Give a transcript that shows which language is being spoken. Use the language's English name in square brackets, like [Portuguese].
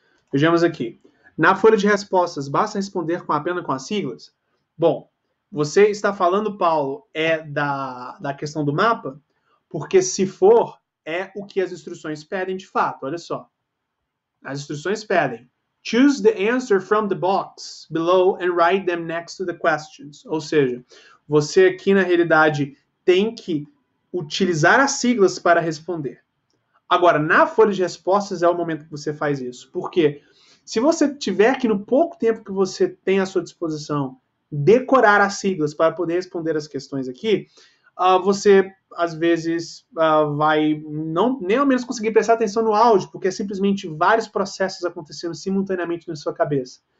[Portuguese] Vejamos aqui. Na folha de respostas, basta responder apenas com as siglas? Bom, você está falando, Paulo, da questão do mapa? Porque se for, é o que as instruções pedem de fato. Olha só. As instruções pedem: [English] choose the answer from the box below and write them next to the questions. [Portuguese] Ou seja, você aqui na realidade tem que utilizar as siglas para responder. Agora, na folha de respostas é o momento que você faz isso. Por quê? Se você tiver que, no pouco tempo que você tem à sua disposição, decorar as siglas para poder responder as questões aqui, você, às vezes, vai nem ao menos conseguir prestar atenção no áudio, porque é simplesmente vários processos acontecendo simultaneamente na sua cabeça.